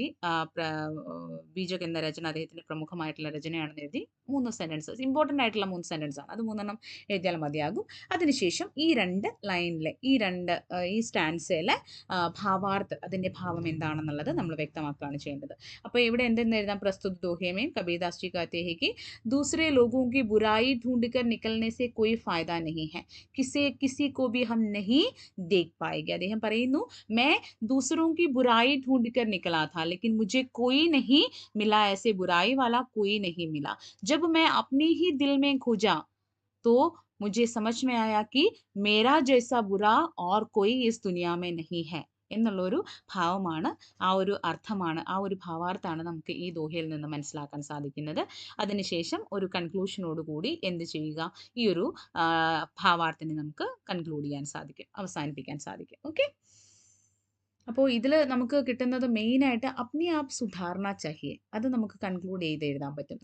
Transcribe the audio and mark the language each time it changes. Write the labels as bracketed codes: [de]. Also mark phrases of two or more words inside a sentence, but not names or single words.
[ml] ബീജക് എന്ന രചന അദ്ദേഹത്തിന്റെ പ്രമുഖമായിട്ടുള്ള രചനയാണെന്ന് എഴുതി. 3 സെന്റൻസസ്, ഇമ്പോർട്ടൻ്റ് ആയിട്ടുള്ള 3 സെന്റൻസ് ആണ്, അത് 3 എഴുതിയാൽ മതിയാകും. അതിനുശേഷം ഈ 2 ലൈനിലെ ഈ സ്റ്റാൻസയിലെ ഭാവാർത്ഥം, അതിന്റെ ഭാവം എന്താണെന്നുള്ളത് നമ്മൾ വ്യക്തമാക്കുകയാണ് ചെയ്യേണ്ടത്. അപ്പോൾ ഇവിടെ എന്തെന്ന് എഴുതാം? [hi] प्रस्तुत दोहे में कबीरदास जी कहते हैं कि दूसरे लोगों की बुराई ढूंढकर निकलने से कोई फायदा नहीं है, किसी को भी हम नहीं देख पाएंगे. [ml] അദ്ദേഹം പറയുന്നു, [hi] मैं दूसरों की बुराई ढूंढकर निकला था लेकिन मुझे कोई नहीं मिला, ऐसे बुराई वाला कोई नहीं मिला. जब मैं अपने ही दिल में खोजा तो मुझे समझ में आया कि मेरा जैसा बुरा और कोई इस दुनिया में नहीं है [ml] എന്നുള്ളൊരു ഭാവമാണ്, ആ ഒരു അർത്ഥമാണ്, ആ ഒരു ഭാവാർത്ഥാണ് നമുക്ക് ഈ ദോഹയിൽ നിന്ന് മനസ്സിലാക്കാൻ സാധിക്കുന്നത്. അതിനുശേഷം ഒരു കൺക്ലൂഷനോട് കൂടി എന്ത് ചെയ്യുക, ഈ ഒരു ഭാവാർത്ഥത്തിനെ നമുക്ക് കൺക്ലൂഡ് ചെയ്യാൻ സാധിക്കും, അവസാനിപ്പിക്കാൻ സാധിക്കും. ഓക്കെ, അപ്പോൾ ഇതിൽ നമുക്ക് കിട്ടുന്നത് മെയിനായിട്ട് [hi] अपने आप सुधारना चाहिए, [ml] അത് നമുക്ക് കൺക്ലൂഡ് ചെയ്ത് എഴുതാൻ പറ്റും.